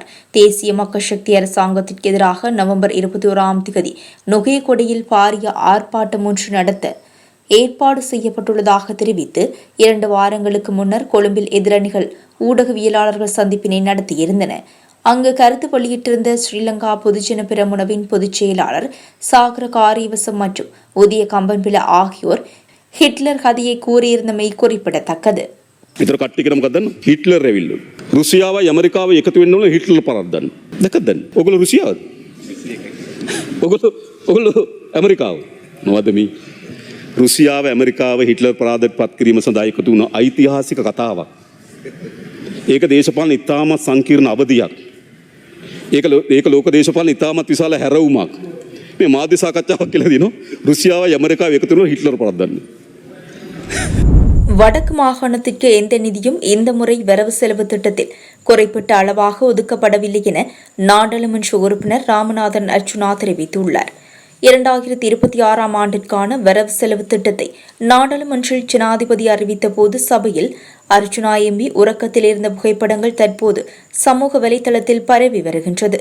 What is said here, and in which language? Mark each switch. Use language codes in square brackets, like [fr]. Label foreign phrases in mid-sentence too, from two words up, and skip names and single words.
[ta] தேசிய மக்கள் சக்தி அரசாங்கத்திற்கு எதிராக நவம்பர் 21ஆம் தேதி நுகையகொடையில் பாரிய ஆர்ப்பாட்டம் ஒன்று நடத்த ஏற்பாடு செய்யப்பட்டுள்ளதாக தெரிவித்து 2 வாரங்களுக்கு முன்னர் கொழும்பில் எதிரணிகள் ஊடகவியலாளர்கள் சந்திப்பினை நடத்தியிருந்தன. அங்கு கருத்து வெளியிட்டிருந்த ஸ்ரீலங்கா பொதுஜன பெரமுனவின் பொதுச் செயலாளர் சாகர காரியவசம் மற்றும் உதய கம்பன்பில ஆகியோர் ஹிட்லர் கதையை கூறியிருந்தமை குறிப்பிடத்தக்கது. [si] इतर කට්ටියකටම ගන්න හිට්ලර් ඇවිල්ලු. රුසියාවයි ඇමරිකාවයි එකතු වෙන්න ඕන හිට්ලර් පරද්දන්න. දැක්කද? ඔයගොල්ලෝ රුසියාවද? ඔයගොල්ලෝ ඇමරිකාව. මොකද මේ? රුසියාව ඇමරිකාව හිට්ලර් පරාදයට පත් කිරීම සඳහා එකතු වුණ ඓතිහාසික කතාවක්. ඒක දේශපාලන ඉතාමත් සංකීර්ණ අවධියක්. ඒක ලෝක දේශපාලන ඉතාමත් විශාල හැරවුමක්. මේ මාධ්‍ය සාකච්ඡාවක් කියලා දිනෝ රුසියාවයි ඇමරිකාව එකතු වෙන හිට්ලර් පරද්දන්න. [ta] வடக்கு மாகாணத்திற்கு எந்த நிதியும் இந்த முறை வரவு செலவு திட்டத்தில் குறைப்பட்ட அளவாக ஒதுக்கப்படவில்லை என நாடாளுமன்ற உறுப்பினர் ராமநாதன் அர்ச்சுனா தெரிவித்துள்ளார். 2026 ஆண்டிற்கான வரவு செலவு திட்டத்தை நாடாளுமன்றில் ஜனாதிபதி அறிவித்த போது சபையில் அர்ச்சுனா எம்பி உறக்கத்தில் இருந்த புகைப்படங்கள் தற்போது சமூக வலைதளத்தில் பரவி வருகின்றது.